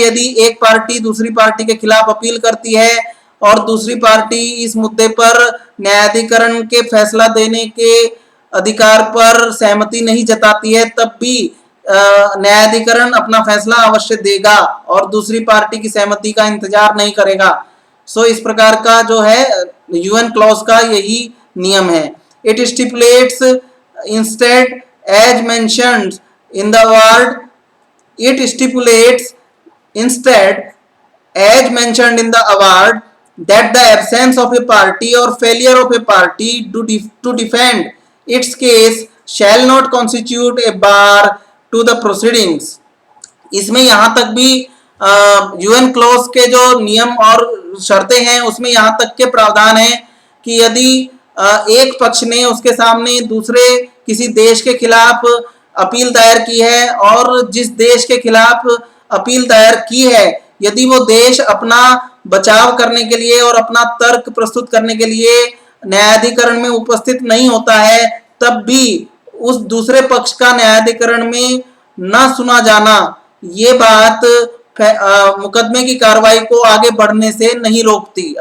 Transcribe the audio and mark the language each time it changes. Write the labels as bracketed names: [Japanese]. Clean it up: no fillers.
[Hindi] यदि एक पार्टी दूसरी पार्टी के खिलाफ अपील करती है और दूसरी पार्टी इस मुद्दे पर न्यायाधिकरण के फैसला देने के अधिकार पर सहमति नहीं जताती है, तब भी न्यायाधिकरण अपना फैसला अवश्य देगा और दूसरी पार्टी की सहमति का इंतजार नहीं करेगा। सो इस प्रकार का जो है यूएन क्लॉज का यही नियम है। [English] It stipulates instead as mentioned in the award, it stipulates instead as mentioned in the award that the absence of a party or failure of a party to defend its case shall not constitute a bar to the proceedings। [Hindi] इसमें यहां तक भी UN clause के जो नियम और शर्तें हैं उसमें यहां तक के प्रावधान है कि यदि एक पक्ष ने उसके सामने दूसरे किसी देश के खिलाफ अपील दायर की है और जिस देश के खिलाफ अपील दायर की है, यदि वो देश अपना बचाव करने के लिए और अपना तर्क प्रस्तुत करने के लिए न्यायाधिकरण में उपस्थित नहीं होता है, तब भी उस दूसरे पक्ष का न्यायाधिकरण में न सुना जाना ये बात मुकदमे की कार्रवाई को आगे बढ़ने से नहीं रोकती।